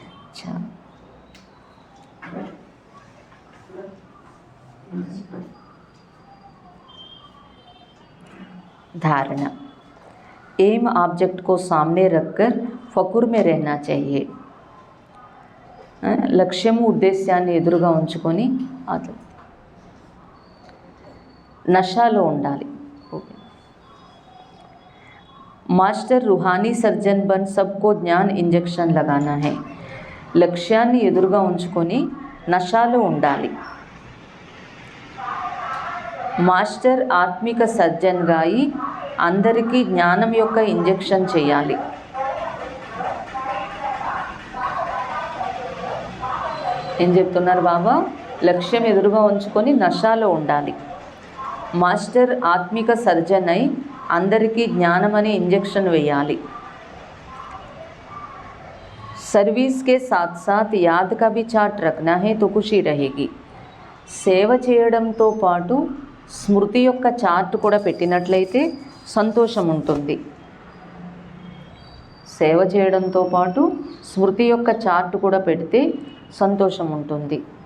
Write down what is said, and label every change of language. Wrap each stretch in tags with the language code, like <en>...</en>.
<hi>अच्छा धारणा. M object को सामने रखकर फकुर में रहना चाहिए.</hi> <te>లక్ష్యము ఉద్దేశాన్ని ఎదురుగా ఉంచుకొని నషాలో ఉండాలి.</te> <hi>మాస్టర్ रूहानी सर्जन बन सबको ज्ञान इंजेक्शन लगाना है.</hi> <te>లక్ష్యాన్ని ఎదురుగా ఉంచుకొని నషాలో ఉండాలి. మాస్టర్ ఆత్మిక సర్జన్గా అయి అందరికీ జ్ఞానం యొక్క ఇంజెక్షన్ చేయాలి. ఏం చెప్తున్నారు బాబా? లక్ష్యం ఎదురుగా ఉంచుకొని నషాలో ఉండాలి. మాస్టర్ ఆత్మిక సర్జన్ అయి అందరికీ జ్ఞానం అనే ఇంజెక్షన్ వేయాలి.</te> <hi>सर्विस के साथ साथ याद का भी चार्ट रखना है तो खुशी रहेगी.</hi> <te>సేవ చేయడంతో పాటు స్మృతి యొక్క చార్ట్ కూడా పెట్టినట్లయితే సంతోషం ఉంటుంది. సేవ చేయడంతో పాటు స్మృతి యొక్క చార్ట్ కూడా పెడితే సంతోషం ఉంటుంది.</te>